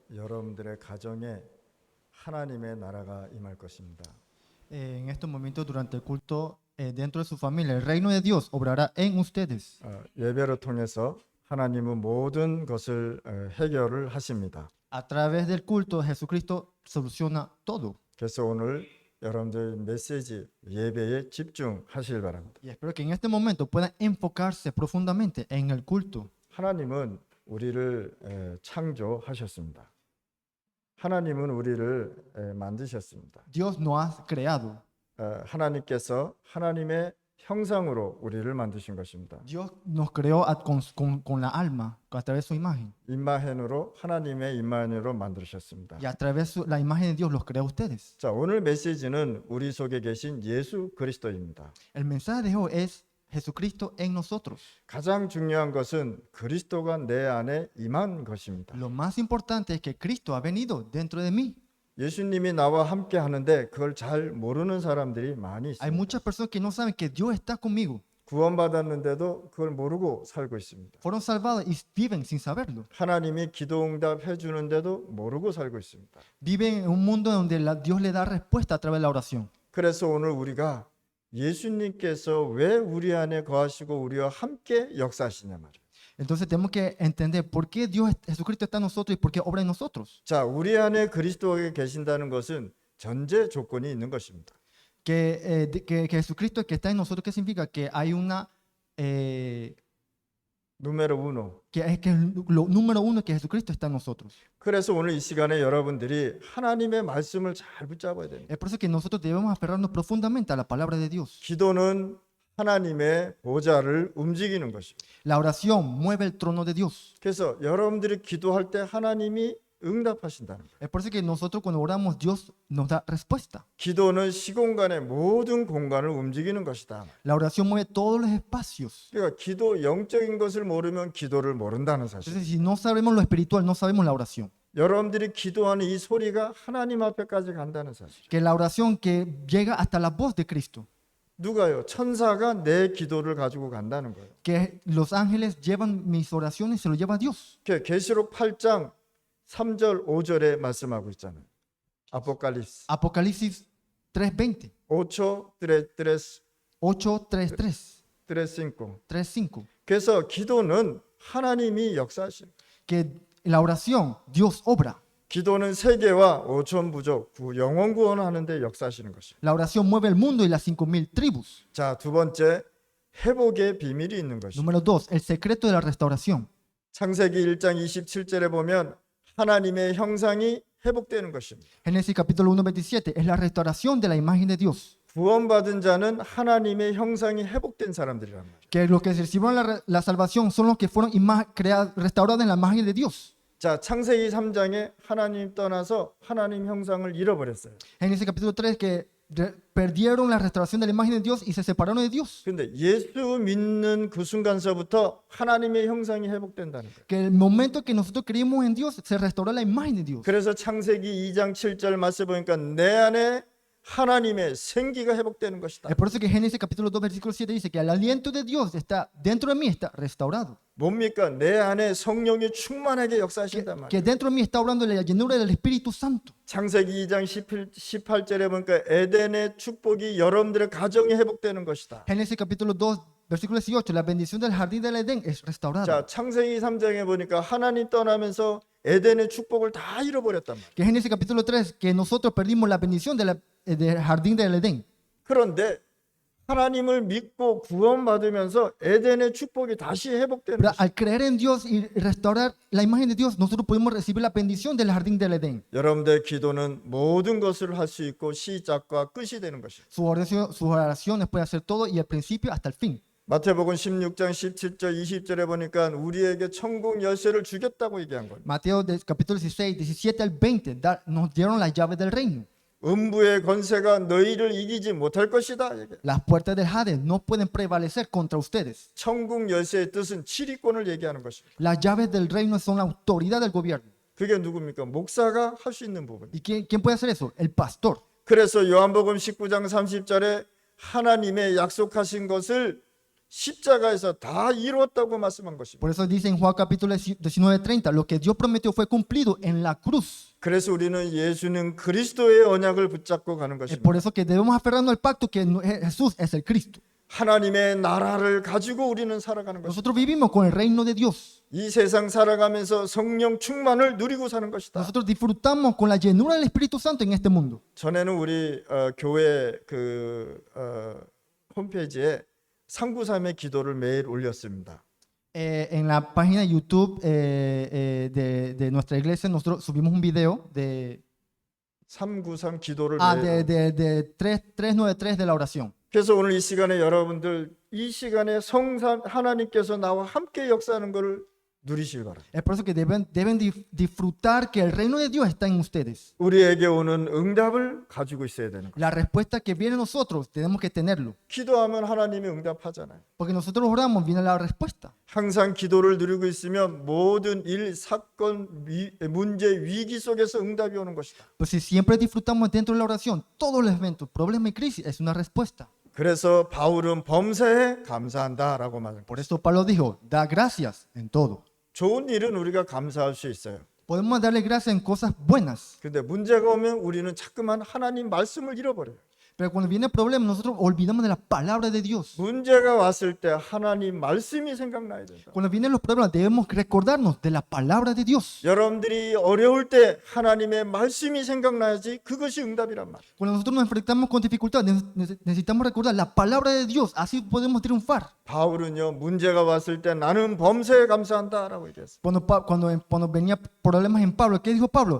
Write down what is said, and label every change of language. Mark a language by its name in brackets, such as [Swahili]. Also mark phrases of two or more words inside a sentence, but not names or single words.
[Korean] 여러분들의 가정에 하나님의 나라가 임할 것입니다. [Spanish] En estos momentos, durante el culto, dentro de su familia, el reino de Dios obrará en ustedes. [Korean] 예배를 통해서 하나님은 모든 것을 해결을 하십니다. [Spanish] A través del culto, Jesucristo soluciona todo. [Korean] 그래서 오늘 여러분들 메시지 예배에 집중하시길 바랍니다. [Spanish] Y espero que en este momento puedan enfocarse profundamente en el culto. [Korean] 하나님은 우리를 창조하셨습니다. 하나님은 우리를 만드셨습니다. [Spanish] Dios nos ha creado. [Korean] 하나님께서 하나님의 형상으로 우리를 만드신 것입니다. [Spanish] Dios nos creó con la alma, a través de su imagen. [Korean] 임마헨으로 하나님의 임마헨으로 만드셨습니다. [Spanish] Y a través de la imagen de Dios los creó a ustedes. [Korean] 자, 오늘 메시지는 우리 속에 계신 예수 그리스도입니다. [Spanish] El mensaje de hoy es Jesucristo en nosotros. [Korean] 가장 중요한 것은 그리스도가 내 안에 임한 것입니다. [Spanish] Lo más importante es que Cristo ha venido dentro de mí. [Korean] 예수님이 나와 함께 하는데 그걸 잘 모르는 사람들이 많이 [Spanish] Hay [Korean] 있습니다. [Spanish] muchas personas que no saben que Dios está conmigo. [Korean] 구원받았는데도 그걸 모르고 살고 있습니다. [Spanish] Fueron salvados y viven sin saberlo. [Korean] 하나님이 기도응답 해주는데도 모르고 살고 있습니다. [Spanish] Viven en un mundo donde Dios le da respuesta a través de la oración. [Korean] 그래서 오늘 우리가 예수님께서 왜 우리 안에 거하시고 우리와 함께 역사하시냐 말이에요. [Spanish] Entonces tenemos que entender por qué Jesucristo está en nosotros y por qué obra en nosotros. [Korean] 자, 우리 안에 그리스도가 계신다는 것은 전제 조건이 있는 것입니다. [Spanish] Que Jesucristo que está en nosotros, ¿qué significa? Que hay número uno. que lo número uno es que Jesucristo está en nosotros. [Korean] 그래서 오늘 이 시간에 여러분들이 하나님의 말씀을 잘 붙잡아야 됩니다. [Spanish] Es por eso que nosotros debemos aferrarnos profundamente a la palabra de Dios. [Korean] 기도는 하나님의 보좌를 움직이는 것입니다. [Spanish] La oración mueve el trono de Dios. [Korean] 그래서 여러분들이 기도할 때 하나님이 응답하신다는 거예요. [Spanish] Es por eso que nosotros cuando oramos Dios nos da respuesta. [Korean] 기도는 시공간의 모든 공간을 움직이는 것이다. [Spanish] La oración mueve todos los espacios. [Korean] 그러니까 기도 영적인 것을 모르면 기도를 모른다는 사실. [Spanish] Entonces si no sabemos lo espiritual, no sabemos la oración. [Korean] 여러분들이 기도하는 이 소리가 하나님 앞에까지 간다는 사실. [Spanish] Que la oración que llega hasta la voz de Cristo. [Korean] 누가요? 천사가 내 기도를 가지고 간다는 거예요. [Spanish] Que los ángeles llevan mis oraciones y se lo lleva a Dios. [Korean] 계시록 8장 3절 5절에 말씀하고 있잖아요. 아포칼립스 [Spanish] Apocalipsis 3:20, 8 3 8:3:3, 5. 3:5. [Korean] 그래서 기도는 하나님이 역사하신. [Spanish] Que la oración Dios obra. [Korean] 기도는 세계와 5천 부족 영원 구원하는데 역사하시는 것입니다. [Spanish] La oración mueve el mundo y las 5,000 tribus. [Korean] 자, 두 번째 회복의 비밀이 있는 것입니다. [Spanish] Número 2, el secreto de la restauración. [Korean] 창세기 1장 27절에 보면 하나님의 형상이 회복되는 것입니다. [Spanish] Génesis capítulo 1:27 es la restauración de la imagen de Dios. [Korean] 구원받은 자는 하나님의 형상이 회복된 사람들이란 말이에요. [Spanish] Que los que recibieron la salvación son los que fueron restaurados en la imagen de Dios. [Korean] 자, 창세기 3장에 하나님 떠나서 하나님 형상을 잃어버렸어요. [Spanish] Génesis capítulo 3 que perdieron la restauración de la imagen de Dios y se separaron de Dios. [Korean] 근데 예수 믿는 그 순간서부터 하나님의 형상이 회복된다는 거예요. [Spanish] Que el momento que nosotros creímos en Dios se restauró la imagen de Dios. [Korean] 그래서 창세기 2장 7절 말씀 보니까 내 안에 하나님의 생기가 회복되는 것이다. [Spanish] Es por eso que Génesis capítulo 2 versículo 7 dice que el aliento de Dios está dentro de mí, está restaurado. [Korean] 뭡니까? 내 안에 성령이 충만하게 역사하신단 말이에요. [Spanish] Que dentro de mí está obrando la llenura del Espíritu Santo. [Korean] 창세기 2장 18절에 보니까 에덴의 축복이 여러분들의 가정이 회복되는 것이다. [Spanish] Génesis capítulo 2 versículo 18, la bendición del jardín del Edén es restaurada. [Korean] 자, 창세기 3장에 보니까 하나님 떠나면서 에덴의 축복을 다 잃어버렸단 말이에요. [Spanish] Que Génesis capítulo 3 que nosotros perdimos la bendición del jardín del Edén. [Korean] 그런데 하나님을 믿고 구원받으면서 에덴의 축복이 다시 회복되는 [Spanish] Pero [Korean] 것이에요. [Spanish] al creer en Dios y restaurar la imagen de Dios, nosotros podemos recibir la bendición del jardín del Edén. [Korean] 여러분들의 기도는 모든 것을 할 수 있고 시작과 끝이 되는 것이에요. [Spanish] Sus oraciones pueden hacer todo y el principio hasta el fin. [Korean] 마태복음 16장 17절 20절에 보니까 우리에게 천국 열쇠를 주겠다고 얘기한 거예요. [Spanish] Mateo capítulo 16, 17 al 20 nos dieron las llaves del reino. [Korean] 음부의 권세가 너희를 이기지 못할 것이다. [Spanish] Las puertas del Hades no pueden prevalecer contra ustedes. [Korean] 천국 열쇠의 뜻은 지휘권을 얘기하는 것입니다. [Spanish] Las llaves del reino son la autoridad del gobierno. [Korean] 그게 누굽니까? 목사가 할 수 있는 부분. [Spanish] ¿Y quién puede hacer eso? El pastor. [Korean] 그래서 요한복음 19장 30절에 하나님의 약속하신 것을 십자가에서 다 이루었다고 말씀한 것입니다. [Spanish] Por eso dice en Juan capítulo 19:30, lo que Dios prometió fue cumplido en la cruz. [Korean] 그래서 우리는 예수는 그리스도의 언약을 붙잡고 가는 [Spanish] Es [Korean] 것입니다. [Spanish] por eso que debemos aferrarnos al pacto que Jesús es el Cristo. [Korean] 하나님의 나라를 가지고 우리는 살아가는 것입니다. [Spanish] Nosotros vivimos con el reino de Dios. [Korean] 이 세상 살아가면서 성령 충만을 누리고 사는 것이다. [Spanish] Nosotros disfrutamos con la llenura del Espíritu Santo en este mundo. [Korean] 전에는 우리 교회 홈페이지에 상부삼의 기도를 매일 올렸습니다. [Spanish] En la página de YouTube de nuestra iglesia, nosotros subimos un video de [Korean] 393 기도를 [Spanish] de 393 de la oración. [Korean] 그래서 오늘 이 시간에 여러분들 이 시간에 성산 하나님께서 나와 함께 역사하는 것을 누리시기 바랍니다. [Spanish] Es por eso que deben disfrutar que el reino de Dios está en ustedes. [Korean] 우리에게 오는 응답을 가지고 있어야 되는 거예요. [Spanish] La respuesta que viene a nosotros tenemos que tenerlo. [Korean] 기도하면 하나님이 응답하잖아요. [Spanish] Porque nosotros oramos, viene la respuesta. [Korean] 항상 기도를 누리고 있으면 모든 일, 사건, 문제, 위기 속에서 응답이 오는 것이다. [Spanish] Pues si siempre disfrutamos dentro de la oración, todos los eventos, problemas y crisis, es una respuesta. [Korean] 그래서 바울은 범사에 감사한다라고 말합니다. [Spanish] Por eso Pablo dijo, da gracias en todo. [Korean] 좋은 일은 우리가 감사할 수 있어요. [Spanish] Podemos darle gracias en cosas buenas. [Korean] 근데 문제가 오면 우리는 자꾸만 하나님 말씀을 잃어버려요. [Spanish] Pero cuando viene el problema, nosotros olvidamos de la palabra de Dios. [Korean] 문제가 왔을 때 하나님 말씀이 생각나야 된다. [Spanish] Cuando vienen los problemas, debemos recordarnos de la palabra de Dios. [Korean] 여러분들이 어려울 때 하나님의 말씀이 생각나야지 그것이 응답이란 말이에요. [Spanish] Cuando nosotros nos enfrentamos con dificultades, necesitamos recordar la palabra de Dios. Así podemos triunfar. [Korean] 바울은요, 문제가 왔을 때 나는 범사에 감사한다라고 얘기했어요. [Spanish] Cuando venía problemas en Pablo, ¿qué dijo Pablo?